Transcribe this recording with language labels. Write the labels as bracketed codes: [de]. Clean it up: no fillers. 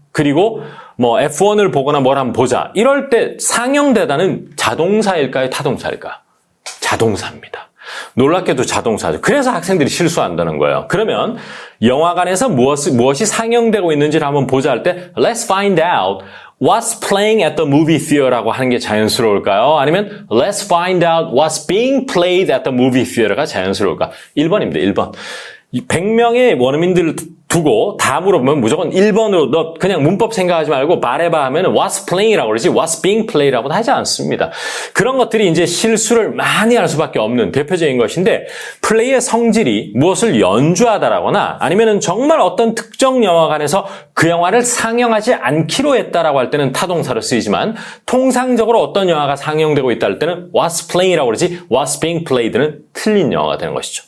[ko] 그리고 F1을 보거나 뭘 한번 보자. 이럴 때 상영되다는 자동사일까요? 타동사일까? 자동사입니다. 놀랍게도 자동사죠. 그래서 학생들이 실수한다는 거예요. 그러면 영화관에서 무엇이 상영되고 있는지를 한번 보자 할 때 [en] Let's find out what's playing at the movie theater [ko] 라고 하는 게 자연스러울까요? [en] 아니면 Let's find out what's being played at the movie theater가 [ko] 자연스러울까? 1번입니다. 1번. 100명의 원어민들을 두고 다 물어보면 무조건 1번으로 너 그냥 문법 생각하지 말고 말해봐 하면 what's playing이라고 그러지 what's being played라고는 하지 않습니다. 그런 것들이 이제 실수를 많이 할 수밖에 없는 대표적인 것인데 플레이의 성질이 무엇을 연주하다라거나 아니면은 정말 어떤 특정 영화관에서 그 영화를 상영하지 않기로 했다라고 할 때는 타동사로 쓰이지만 통상적으로 어떤 영화가 상영되고 있다 할 때는 what's playing이라고 그러지 what's being played는 틀린 영화가 되는 것이죠.